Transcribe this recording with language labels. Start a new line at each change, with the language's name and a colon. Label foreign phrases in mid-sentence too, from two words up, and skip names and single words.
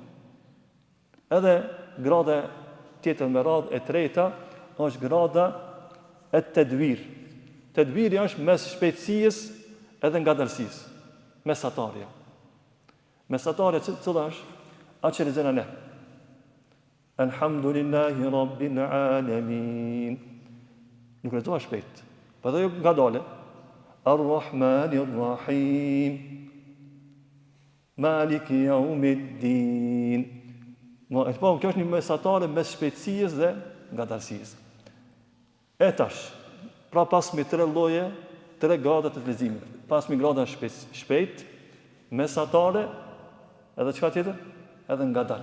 Albanian: Edhe grada tjetër me radhë e treta është grada e tedvir. Tedviri është mes shpejtësisë edhe ngadalësisë. Mesatarja. Mesatarja cila është? Atë që lexojmë ne.
Arabic: الحمد لله رب العالمين.
Albanian: Nuk lexoha shpejt. Po edhe jo ngadale.
Arabic: الرحمن الرحيم. مالك يوم الدين.
Albanian: Kjo është një mesatare mes shpejtësisë dhe ngadalësisë. E tash, pra pasmi 3 lloje, 3 grada të leximit. Pasmi grada shpejt, mesatare, edhe çka tjetër? Edhe ngadalë.